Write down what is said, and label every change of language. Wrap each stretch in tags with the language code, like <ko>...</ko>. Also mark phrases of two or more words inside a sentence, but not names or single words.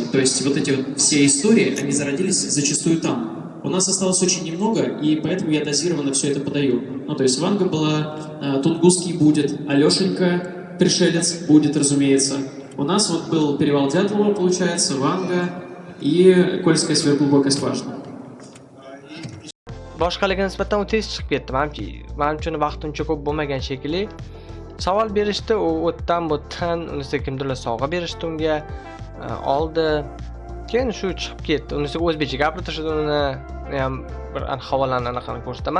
<ru>То есть вот эти вот все истории, они зародились зачастую там. У нас осталось очень немного, и поэтому я дозированно все это подаю. Ну, то есть Ванга была, Тунгусский будет, Алешенька, пришелец будет, разумеется. У нас вот был перевал Дятлова, получается, Ванга и Кольская сверхглубокая скважина.</ru> <uz>Boshqalarga nisbatan u tez chiqib ketdi. Men uchun vaqt uncha ko'p bo'lmagan shekilli. Savol berishdi, u o'tdan, unisi kimdirlar sovg'a berishdi unga, oldi. Keyin shu chiqib ketdi. Unisi o'zbekcha gapirtirishdi, uni ham bir havolani anaqani ko'rsataman.</uz>